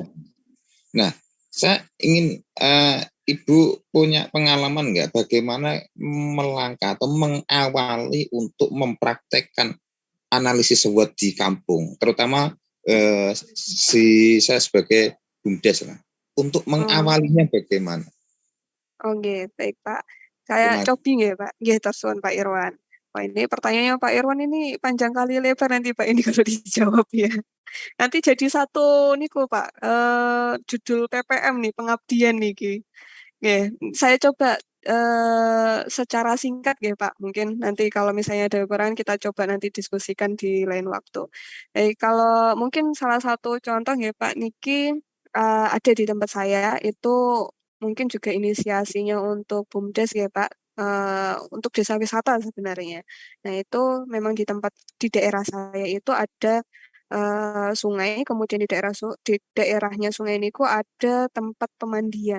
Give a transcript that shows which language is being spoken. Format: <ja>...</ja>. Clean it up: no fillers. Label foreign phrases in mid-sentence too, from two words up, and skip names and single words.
<id>Nah, saya ingin Ibu punya pengalaman nggak bagaimana melangkah atau mengawali untuk mempraktekkan analisis SWOT di kampung, terutama saya sebagai BUMDes lah. Untuk Oh. mengawalinya bagaimana? Oke, baik Pak. Saya Terima cobi nggih Pak.</id> <jv>Nggih, tersuwun Pak Irwan.</jv> <id>Wah ini pertanyaannya Pak Irwan ini panjang kali lebar nanti Pak ini kalau dijawab ya. Nanti jadi satu niku Pak, judul PPM nih, pengabdian niki. Nggih, saya coba secara singkat nggih Pak. Mungkin nanti kalau misalnya ada kekurangan kita coba nanti diskusikan di lain waktu. Kalau mungkin salah satu contoh nggih Pak niki ada di tempat saya itu mungkin juga inisiasinya untuk BUMDes ya Pak. Untuk desa wisata sebenarnya. Nah itu memang di daerah saya itu ada sungai, kemudian di daerahnya sungai ini kok ada tempat pemandian.</id>